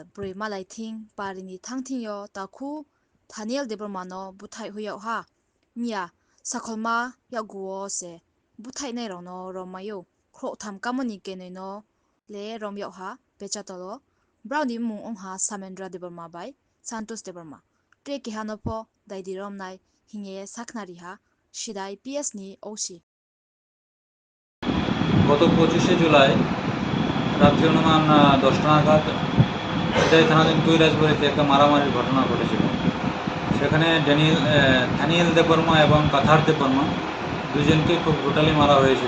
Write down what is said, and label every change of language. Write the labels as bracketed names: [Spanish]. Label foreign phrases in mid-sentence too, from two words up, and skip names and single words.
[Kok Borok] brui malai thing parini thangthing yo takhu Thaniel debromano buthai huyo ha mia sakholma yaguo se buthai nei rono romayo khro tham kamoni keneno le romyo ha pechatolo browni mung ong ha Samendra debroma bai Santos debroma tre ki hanopo daidi romnai hinge saknari ha শিদাই পিএস নি ওসি [Bangla] গত 25শে জুলাই রাত্রি অনুমান 10টা নাগাদ শিদাই থানাধীন কৈলাসবাড়িতে একটা মারামারির ঘটনা ঘটেছিল। সেখানে থানিয়েল দেববর্মা এবং কাথার দেববর্মা দুজনকে খুব ব্রুটালি মারা হয়েছিল।